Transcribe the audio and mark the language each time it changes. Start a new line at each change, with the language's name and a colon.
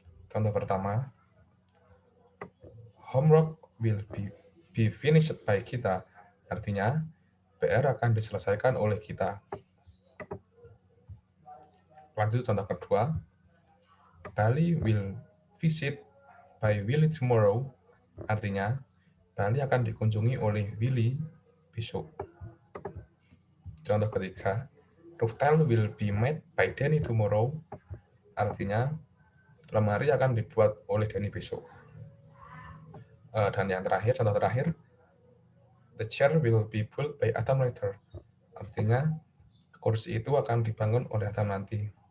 Indonesian: Contoh pertama,
English: homework will be finished by
Indonesian: kita. Artinya, PR akan diselesaikan oleh kita. Lanjut contoh kedua,
English: Bali will visit by Willy tomorrow.
Indonesian: Artinya, Bali akan dikunjungi oleh Willy besok. Contoh ketiga,
English: Rooftile will be made by Danny tomorrow.
Indonesian: Artinya, lemari akan dibuat oleh Danny besok. Dan yang terakhir, contoh terakhir,
English: the chair will be built by Adam later.
Indonesian: Artinya, kursi itu akan dibangun oleh Adam nanti.